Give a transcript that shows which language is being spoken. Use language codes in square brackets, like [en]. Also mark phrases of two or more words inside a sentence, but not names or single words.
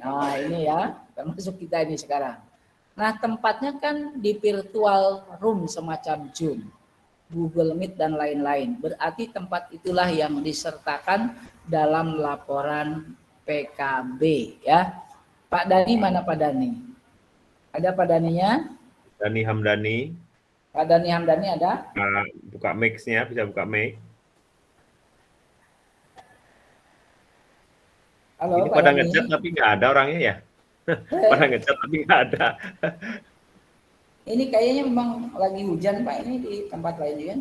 [id] Nah, ini ya, termasuk kita ini sekarang. Nah, tempatnya kan di [en] virtual room [id] semacam Zoom, Google Meet dan lain-lain. Berarti tempat itulah yang disertakan dalam laporan PKB ya. Pak Dani mana Pak Dani? Ada Pak Daninya? Dani Hamdani. Pak Dani Hamdani ada? Buka mic-nya, bisa buka mic. Halo, ini Pak pada Dani. ngechat tapi nggak ada orangnya ya. Pada ngechat tapi nggak ada. Ini kayaknya memang lagi hujan Pak, ini di tempat lain juga.